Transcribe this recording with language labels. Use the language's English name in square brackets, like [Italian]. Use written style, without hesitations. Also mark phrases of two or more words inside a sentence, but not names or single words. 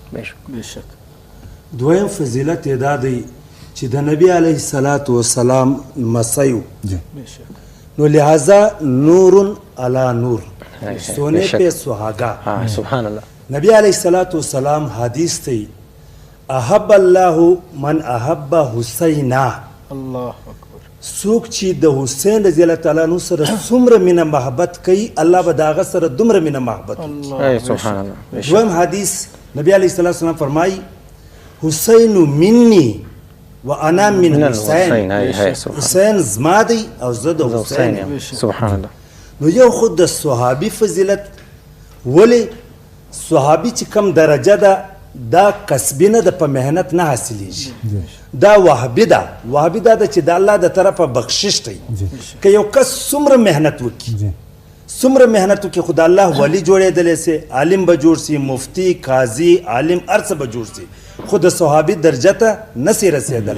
[Pashto] بشک. دویم فضیلت یې دا دی چې د نبی [Arabic] علیه الصلاة والسلام [Pashto] مسیو نو لہذا [Arabic] نور علی نور [Urdu] سونے پہ سہاگا. [Arabic] سبحان الله. نبی علیه الصلاة والسلام حدیث تی احب الله من احب حسینا. الله اکبر. [Pashto] څوک چې د حسین [Arabic] رضی الله تعالی عنہ [Pashto] سره څومره مینه محبت کوي الله به د هغه سره دومره مینه محبت کوي. [Arabic] سبحان الله. [Pashto] دویم حدیث نبی [Arabic] علیه الصلاة والسلام [Pashto] فرمایي [Arabic] حسین منی و انا من حسین. [Pashto] حسین زما دی او زه د حسین یم. [Arabic] سبحان الله. [Pashto] نو یو خود د صحابي فضیلت ولې صحابي چې کم درجه ده دا کسبي نه ده په محنت نه حاصلیږي دا وهبي ده. وهبي دا ده چې د الله د طرفه بخشش دی. که یو کس څومره محنت وکړي خو د الله ولی جوړېدلی سي عالم به جوړ سي مفتي قاضي عالم هر څه به جوړ سي خو د صحابي درجه ته نسي رسېدلی.